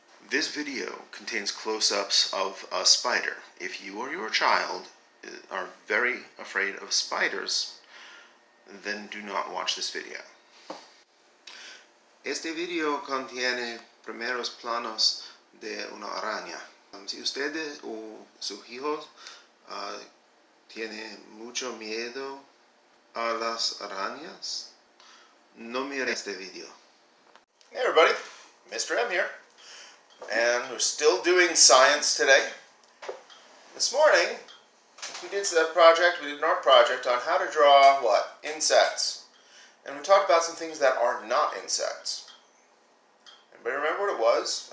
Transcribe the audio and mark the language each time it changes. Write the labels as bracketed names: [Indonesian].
[English] This video contains close-ups of a spider. If you or your child are very afraid of spiders, then do not watch this video. [Spanish] Este video contiene primeros planos de una araña. Si ustedes o sus hijos tienen mucho miedo a las arañas, no mire este video. [English] Hey everybody, Mr. M here. And we're still doing science today. This morning, we did an art project on how to draw what? Insects. And we talked about some things that are not insects. Anybody remember what it was?